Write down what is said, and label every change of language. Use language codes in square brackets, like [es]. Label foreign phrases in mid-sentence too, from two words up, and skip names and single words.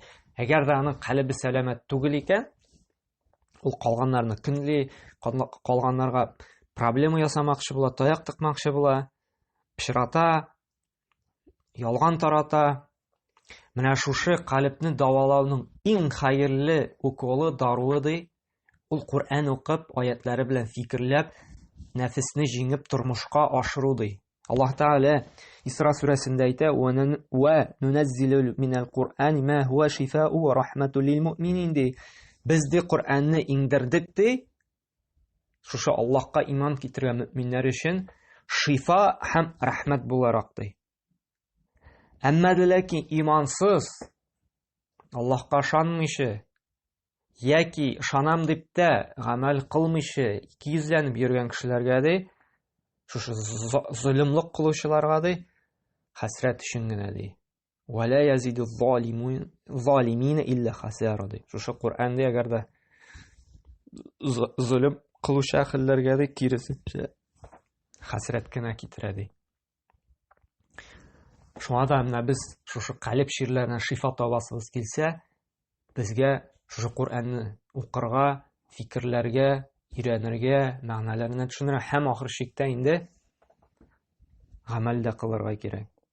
[tt] Әгәр дә аның калбе сәламәт түгел икән, ул калганнарны көнли, калганнарга проблема ясамакчы була, таяк тыкмакчы була, пычрата, ялган тарата. Менә шушы калепне давалауның иң хәерле уколы, даруы ди, ул Кур'ан укып, аятлары белән фикерләп, нәфесне җиңеп тормышка ашыру ди. Аллаһ Тәгалә Исра сүрәсендә әйтә: [ar] "ونُنزّل من القرآن ما هو شفاء ورحمة للمؤمنين" ди. [tt] Без ди Кур'анны иңдердек ди. Шушы Аллаһка иман китергән мөэминнәр өчен шифа һәм рәхмәт буларак ди. Әмма ләкин имансыз, Аллаһка ышанмыйчы, яки ышанам дип тә гамәл кылмыйчы, икейүзләнеп йөргән кешеләргә ди, шушы зөлемлек кылучыларга ди, хәсрәт өчен генә ди. [ar] ولا يزيد الظالمين إلا خسارا ди. [tt] Шушы Кур'анда әгәр дә зөлем кылучы әхилләргә ди, киресенчә хәсрәт кенә китерә ди. Шуңа да менә без шушы калеп ширләренә шифа табасыбыз килсә, безгә шушы Кур'анны укырга, фикерләргә, өйрәнергә, мәгънәләренә төшенергә һәм ахыр чиктә инде гамәл дә кылырга кирәк.